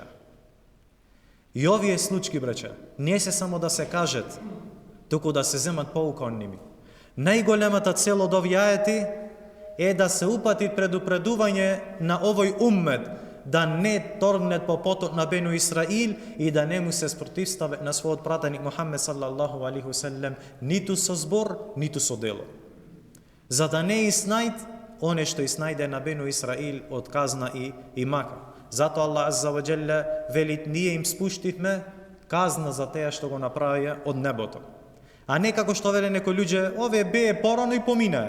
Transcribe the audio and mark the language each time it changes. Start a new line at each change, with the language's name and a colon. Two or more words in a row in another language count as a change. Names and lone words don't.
Macedonian: И овие случаи, брача, не се само да се кажат, туку да се земат поука од ними. Најголемата цел од овие ајети е да се упати предупредување на овој уммет да не торгнет по потот на Бену Исраил и да не му се спротивставе на својот пратеник Мухаммед
Arabic: صلى الله عليه وسلم
Macedonian: ниту со збор, ниту со дело. За да не иснајд оне што иснајде на Бену Исраил од казна и мака. Зато
Arabic: الله عز وجل
Macedonian: велит: ние им спуштивме казна за теја што го направија од небото. А не како што веле некои луѓе: ове бее порано и поминае.